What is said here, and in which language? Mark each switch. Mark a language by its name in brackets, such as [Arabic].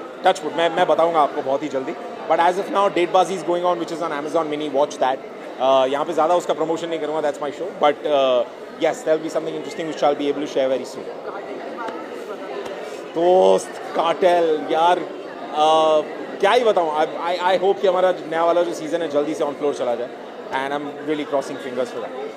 [English] touch wood, [Hindi] मैं बताऊंगा आपको बहुत ही जल्दी. [English] But as of now डेटबाजी is going on which is on Amazon Mini. Watch that. [Hindi] यहाँ पे ज़्यादा उसका प्रमोशन नहीं करूँगा, [English] That's my show. But yes, there'll be something interesting which I'll be able to share very soon. [Hindi] दोस्त cartel यार, क्या ही बताऊँ. [English] I hope [Hindi] कि हमारा नया वाला जो सीज़न है जल्दी से ऑन फ्लोर चला जाए. [English] And I'm really crossing fingers for that.